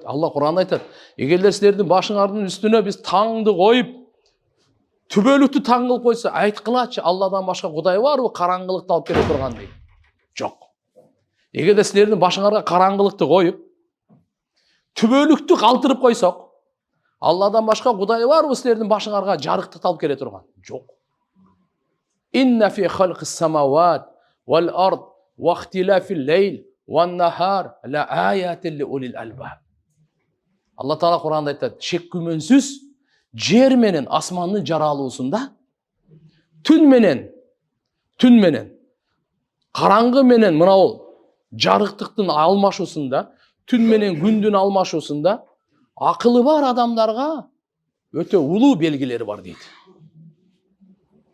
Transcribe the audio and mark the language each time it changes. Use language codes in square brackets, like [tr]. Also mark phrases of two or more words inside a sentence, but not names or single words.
[ky] Алла Кур'анда айтат: "Эгерде силердин башыңардын үстүнө биз таңды коюп, түбөлүктү таң кылып койсо, айткылачы, Алладан башка Кудай барбы караңгылыкты алып келе турган?" дейт. Жок. Эгерде силердин башыңарга караңгылыкты коюп, түбөлүктү калтырып койсок, Алладан башка Кудай барбы силердин башыңарга жарыктыкты алып келе турган? Жок. [ar] إن في خلق السماوات والأرض واختلاف الليل والنهار لآيات لأولي الألباب. [ky] Алла Таала Кур'анда айтат: "Шек күмөнсүз жер менен асмандын жаралуусунда, түн менен караңгы менен мына жарыктыктын алмашуусунда, түн менен күндүн алмашуусунда акылы бар адамдарга өтө улуу белгилери бар" дейт.